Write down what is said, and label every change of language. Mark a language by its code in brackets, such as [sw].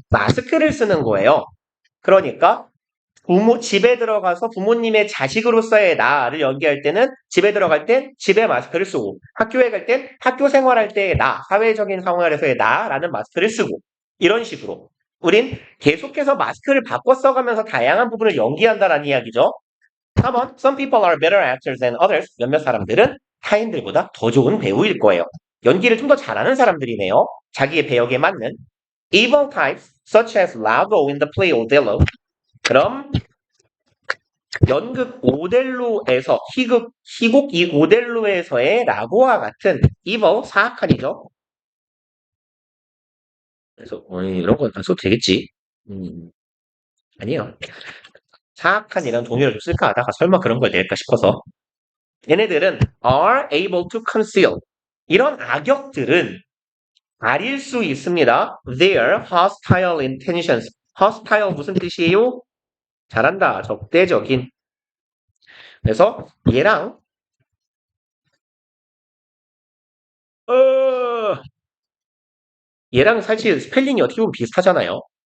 [ko] 마스크를 쓰는 거예요. 그러니까 집에 들어가서 부모님의 자식으로서의 나를 연기할 때는 집에 들어갈 땐 집에 마스크를 쓰고, 학교에 갈 땐 학교 생활할 때의 나, 사회적인 상황에서의 나라는 마스크를 쓰고, 이런 식으로 우린 계속해서 마스크를 바꿔 써가면서 다양한 부분을 연기한다라는 이야기죠. [en] 4번 Some people are better actors than others. 몇몇 사람들은 타인들보다 더 좋은 배우일 거예요. 연기를 좀 더 잘하는 사람들이네요. 자기의 배역에 맞는. Evil types such as Iago in the play Othello. [ko] 그럼 연극 오델로에서 희곡 이 오델로에서의 라고와 같은 evil, 사악한이죠. 그래서 이런 건 안 써도 되겠지. 아니요. 사악한이라는 동의를 좀 쓸까 하다가 설마 그런 걸 낼까 싶어서. 얘네들은 [en] are able to conceal. [ko] 이런 악역들은 가릴 수 있습니다. [en] Their hostile intentions. [ko] hostile 무슨 뜻이에요? 잘한다. 적대적인. 그래서 얘랑 어, 얘랑 사실 스펠링이 어떻게 보면 비슷하잖아요.